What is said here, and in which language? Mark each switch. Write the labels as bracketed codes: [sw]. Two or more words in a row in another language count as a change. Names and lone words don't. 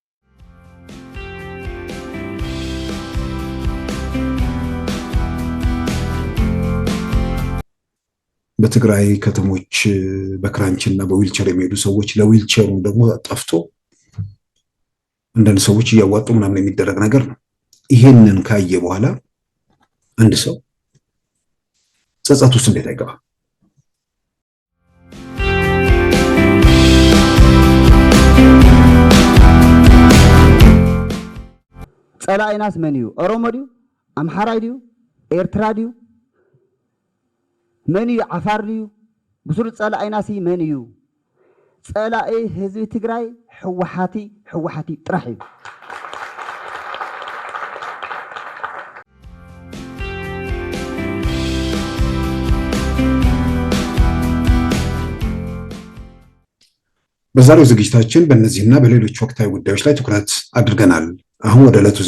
[am] በትግራይ ከተሞች በክራንችና በዊልቸር የሚሄዱ ሰዎች ለዊልቸሩ ደግሞ ጠፍቶ አንዳንድ ሰዎች እያዋጡ ምናምን የሚደረግ ነገር ነው። ይሄንን ካየ በኋላ አንድ ሰው ጸጸት ውስጥ እንዴት አይገባ? [ti] ጸላኢናስ መን እዩ? ኦሮሞ ድዩ? አምሓራ ድዩ? ኤርትራ ድዩ? መን እዩ? ዓፋር ድዩ? ብሱር ጸላኢናስ መን እዩ? ጸላኢ ህዝቢ ትግራይ ሕወሓቲ ጥራሕ እዩ። [am] በዛሬው ዝግጅታችን በእነዚህና በሌሎች ወቅታዊ ጉዳዮች ላይ ትኩረት አድርገናል። አሁን ወደ ዕለቱ